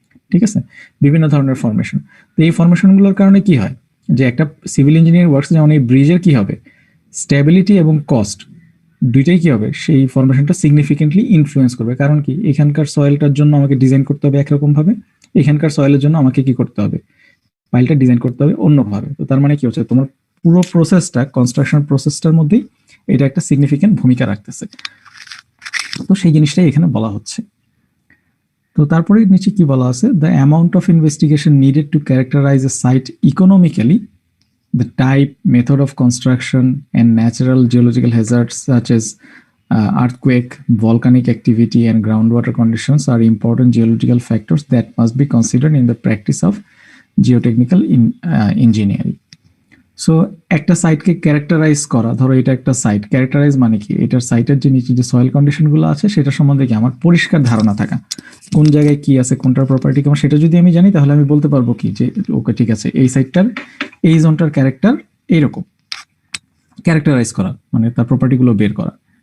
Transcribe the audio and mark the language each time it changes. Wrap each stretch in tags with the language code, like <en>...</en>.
<bn>ঠিক আছে, বিভিন্ন ধরনের ফরমেশন। তো এই ফরমেশনগুলোর কারণে কি হয়, যে একটা সিভিল ইঞ্জিনিয়ারিং ওয়ার্কস যেমন এই ব্রিজের কি হবে, স্টেবিলিটি এবং কস্ট দুইটাই কি হবে, সেই ফরমেশনটা সিগনিফিকেন্টলি ইনফ্লুয়েন্স করবে। কারণ কি, এখানকার সয়েলটার জন্য আমাকে ডিজাইন করতে হবে একরকম ভাবে, এখানকার সয়েলের জন্য আমাকে কি করতে হবে, পাইলটা ডিজাইন করতে হবে অন্যভাবে। তো তার মানে কি হচ্ছে, তোমার পুরো প্রসেসটা, কনস্ট্রাকশন প্রসেসটার মধ্যেই এটা একটা সিগনিফিকেন্ট ভূমিকা রাখতেছে। তো সেই জিনিসটাই এখানে বলা হচ্ছে। তো তারপরে নিচে কি বলা আছে,</bn> <en>The amount of investigation needed to characterise a site economically, the type, method of construction, and natural geological hazards such as earthquake, volcanic activity, and groundwater conditions are important geological factors that must be considered in the practice of geotechnical engineering.</en> <bn>So একটা সাইটকে characterise করা, ধরো এটা একটা site, characterise মানে কি, এটার সাইটের যে নিচে যে সয়েল কন্ডিশনগুলো আছে সেটা সম্বন্ধে কি আমার পরিষ্কার ধারণা থাকা, কোন জায়গায় কি আছে, কোনটার প্রপার্টি কেমন, সেটা যদি আমি জানি তাহলে আমি বলতে পারবো কি যে ওকে ঠিক আছে, এই সাইটটার এই জোনটার ক্যারেক্টার এইরকম, ক্যারেক্টারাইজ করা মানে তার প্রপার্টিগুলো বের করা।</bn>